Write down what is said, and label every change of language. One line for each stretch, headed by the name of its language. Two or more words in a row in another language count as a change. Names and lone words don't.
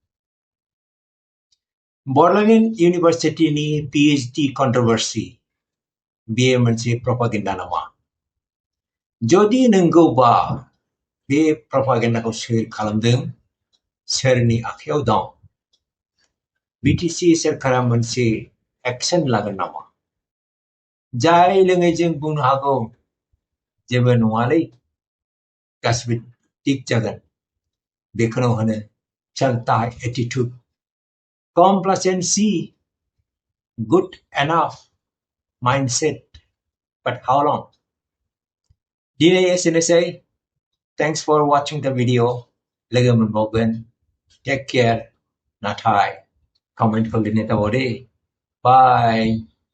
Bodo: Bottleneck University नि
English: PhD controversy
Bodo: बेयो मोनसे propaganda नामा जुदि नंगौबा बे propaganda खौ शेयर खालामदों सोरनि आखायाव दं? BTC सोरखारा मोनसे एक्शन लागोन नामा? जाय लोङै जों बुंनो हागौ जेबो नङालै गासिबो थिग जागोन, बेखौनो होनो
Hindi: चलता है
English: attitude, complacency, good enough mindset, but how long?
Bodo: दिनै एसेनोसै.
English: Thanks for watching the video.
Bodo: लोगो मोनबावगोन.
English: Take care.
Bodo: नाथाय कमेन्टखौ लिरनो दाबाव दे.
English: Bye.